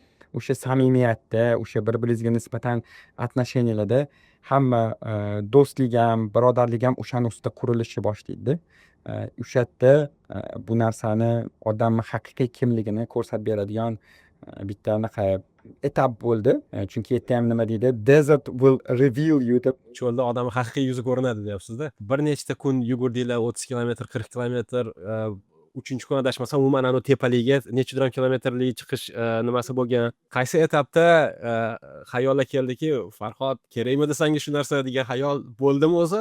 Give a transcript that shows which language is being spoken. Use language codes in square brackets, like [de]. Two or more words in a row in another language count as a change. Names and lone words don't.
[uz] o'sha samimiyatda, o'sha bir-biringizga nisbatan отношенияларда hamma do'stlik ham, birodarlik ham o'shani ustida qurilishni boshlaydi. O'sha yerda bu narsani odamni haqiqiy kimligini ko'rsatib beradigan bitta anaqa etap bo'ldi. Chunki yerda ham nima deydi? [en] Desert will reveal you deb. [uz] Cho'lda odamni haqiqiy yuzi ko'rinadi deyapsiz-da. Bir nechta kun yugurdinglar, 30 kilometr, 40 kilometr, uchinchi kun adashmasam umuman anavi tepalikka nechidan kilometrlik chiqish nimasi bo'lgan. Qaysi etapda xayolga keldiki, Farhod, kerakmi desanga shu narsa degan xayol bo'ldimi o'zi?